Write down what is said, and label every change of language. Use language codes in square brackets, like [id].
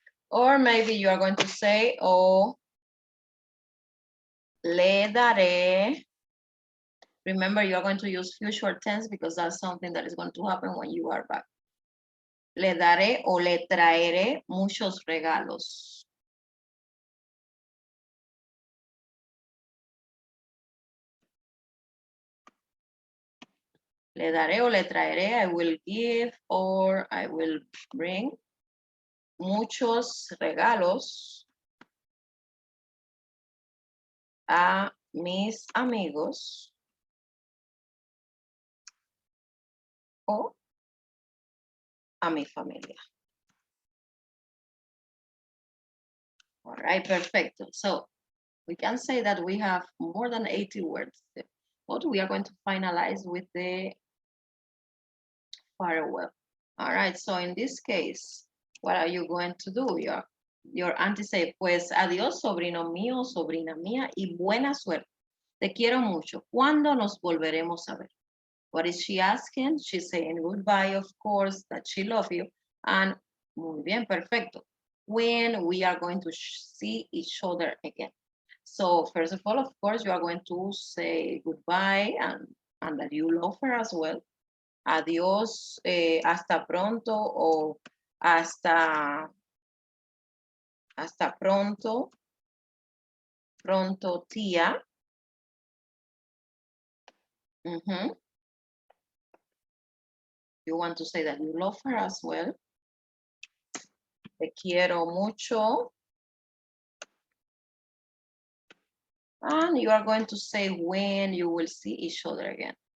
[en] Or maybe you are going to say, [es] o le daré. [en] Remember, you are going to use future tense because that's something that is going to happen when you are back. [es] Le daré o le traeré muchos regalos. Le daré o le traeré, [en] I will give or I will bring [es] muchos regalos a mis amigos o a mi familia. [en] All right, perfecto. So we can say that we have more than 80 words, but we are going to finalize with the farewell. All right, so in this case, what are you going to do? Your auntie say, [es] pues adiós, sobrino mío, sobrina mía, y buena suerte. Te quiero mucho. ¿Cuándo nos volveremos a ver? [en] What is she asking? She's saying goodbye, of course, that she loves you. And [es] muy bien, perfecto. [en] When we are going to see each other again. So first of all, of course, you are going to say goodbye and that you love her as well. [es] Adiós, hasta pronto o hasta pronto, pronto tía. [en] You want to say that you love her as well. [es] Te quiero mucho. [en] And you are going to say when you will see each other again.